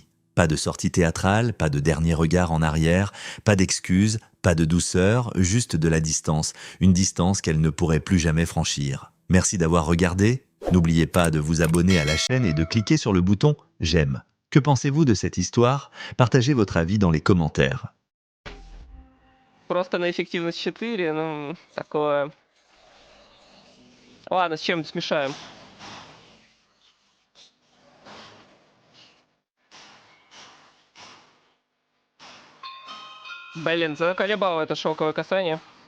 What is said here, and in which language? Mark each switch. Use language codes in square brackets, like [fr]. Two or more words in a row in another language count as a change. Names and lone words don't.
[fr] Pas de sortie théâtrale, pas de dernier regard en arrière, pas d'excuses, pas de douceur, juste de la distance, une distance qu'elle ne pourrait plus jamais franchir. Merci d'avoir regardé. N'oubliez pas de vous abonner à la chaîne et de cliquer sur le bouton « J'aime ». Que pensez-vous de cette histoire? Partagez votre avis dans les commentaires. [ru] Просто на эффективность 4, ну, такое. Ладно, с чем смешаем? Блин, заколебало это шелковое касание.